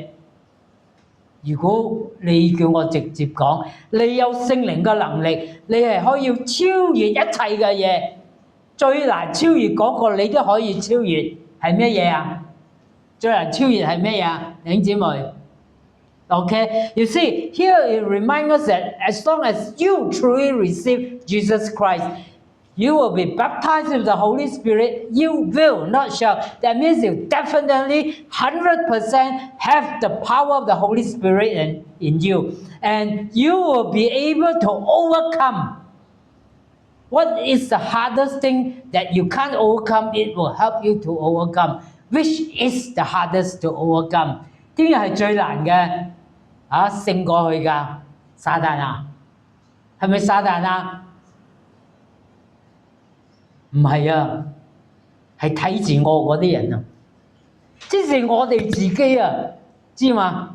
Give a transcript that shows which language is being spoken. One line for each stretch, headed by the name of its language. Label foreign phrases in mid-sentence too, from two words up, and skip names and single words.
Cantonese: 如果你叫我直接講，你有聖靈嘅能力，你係可以超越一切嘅嘢。最難超越嗰個你都可以超越，係咩嘢啊？最難超越係咩嘢啊？弟兄姊妹
English: ，OK， you see here it reminds us that as long as you truly receive Jesus Christ, you will be baptized with the Holy Spirit. You will not shall. That means you definitely 100% have the power of the Holy Spirit in you, and you will be able to overcome. What is the hardest thing that you can't overcome? It will help you to overcome. Which is the hardest to overcome?
Cantonese: 邊樣係最難嘅？勝過去㗎？撒旦啊？係咪撒旦啊？唔係啊，係睇自我嗰啲人啊，即是我哋自己啊，知嘛？